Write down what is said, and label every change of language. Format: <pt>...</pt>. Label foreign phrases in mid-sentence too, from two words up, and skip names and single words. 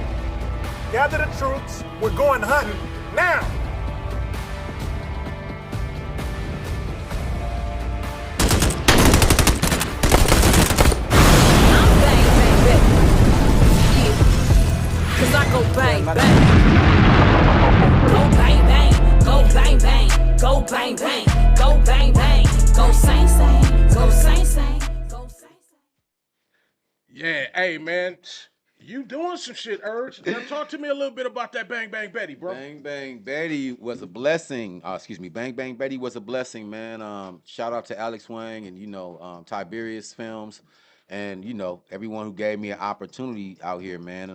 <en>Gather the troops. We're going hunting now. Cause I go bang, bang. Go bang, bang. Go bang, bang. Go bang, bang. Go bang, bang. Go sing, sing. Go sing, sing. Go sing, sing. Yeah, hey, man. You doing some shit, Urge. Now talk to me a little bit about that Bang Bang Betty, bro. Bang Bang Betty was a blessing. Bang Bang Betty was a blessing, man. Shout out to Alex Wang and, Tiberius Films. And, everyone who gave me an opportunity out here, man.</en>